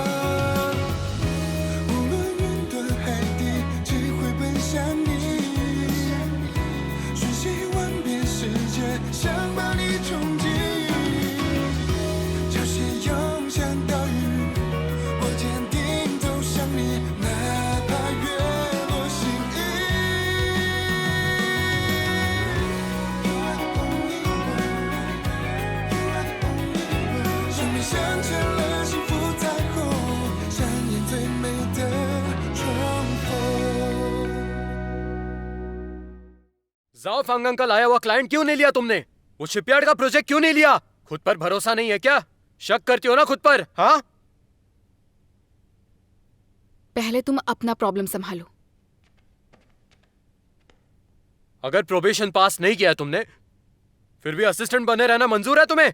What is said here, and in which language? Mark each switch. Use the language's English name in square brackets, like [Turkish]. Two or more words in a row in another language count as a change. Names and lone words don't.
[Chinese] 无论云端海底，只会奔向你，瞬息万变世界，想把你冲击。潮汐涌向岛屿，我坚定走向你，哪怕月落心意。 [English] You are the only one, you are the only one。 [Chinese] 生命镶嵌了幸福彩虹，上演最美的重逢。 [Hindi] ज़ाफंग अंकल आया हुआ क्लाइंट क्यों नहीं लिया तुमने? वो शिपयार्ड का प्रोजेक्ट क्यों नहीं लिया? खुद पर भरोसा नहीं है क्या? शक करती हो ना खुद पर? हाँ? पहले तुम अपना प्रॉब्लम संभालो। अगर प्रोबेशन पास नहीं किया तुमने, फिर भी असिस्टेंट बने रहना मंजूर है तुम्हें?